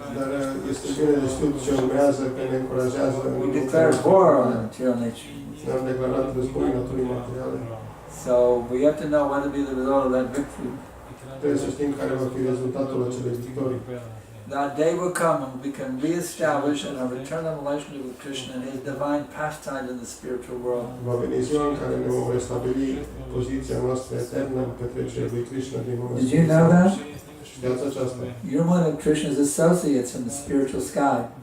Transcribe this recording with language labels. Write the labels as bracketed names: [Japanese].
[Romanian] Dar este bine de știut ce urmează, că ne încurajează. [English] We declared war on the material nature. [Romanian] Ne-am declarat război naturii materiale. [English] So we have to know what will be the result of that victory. [Romanian] Trebuie să știm care va fi rezultatul acelei victorii. [English] That day will come when we can reestablish in our eternal relationship with Krishna and His divine pastimes in the spiritual world. [Romanian] Va veni ziua în care ne vom restabili poziția noastră eternă în petrecerea lui Krishna din lumea [English] Did you know that? [Romanian] Știați aceasta? [English] You're one of Krishna's associates in the spiritual sky.